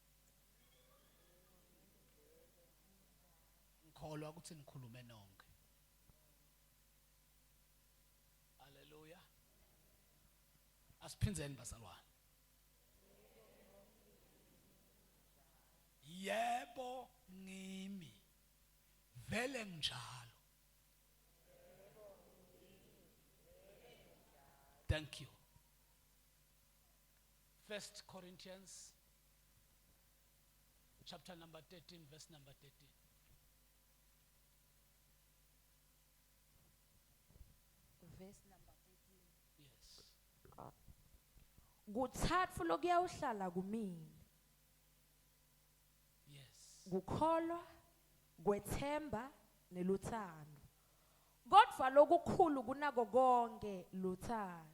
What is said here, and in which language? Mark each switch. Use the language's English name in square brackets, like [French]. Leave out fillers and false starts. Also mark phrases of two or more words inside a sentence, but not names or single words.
[Zulu] Ngikholwa ukuthi nikhulume nonke. Haleluya. Asiphinzeni bazalwane. Yebo ngimi vele nginjalo. [English] Thank you. 1 Corinthians chapter number 13 verse number 13. Verse number 13. Yes. [Zulu] Kuthathu lokuyawuhlala kumina. Yes. Kukholwa, kwethemba neluthando. Kodwa lokukhulu kunako konke luthando.